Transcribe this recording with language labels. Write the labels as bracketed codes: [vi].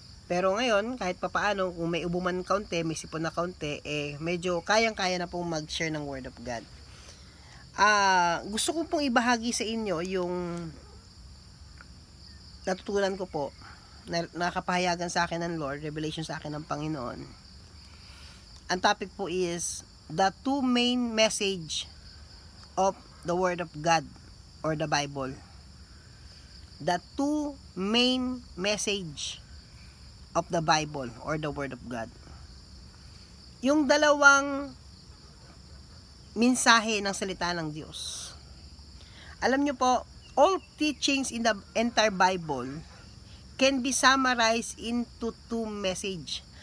[tl] Pero ngayon, kahit papaano, kung may ubuman kaunti, may sipon na kaunti, medyo kayang-kaya na pong mag-share ng Word of God. Gusto ko pong ibahagi sa inyo yung natutunan ko po, nakapahayagan sa akin ng Lord, revelation sa akin ng Panginoon. Ang [en] topic po is the two main message of the Word of God or the Bible. The two main message of the Bible or the Word of God. [tl] Yung dalawang mensahe ng salita ng Diyos. Alam nyo po, [en] all teachings in the entire Bible can be summarized into two message.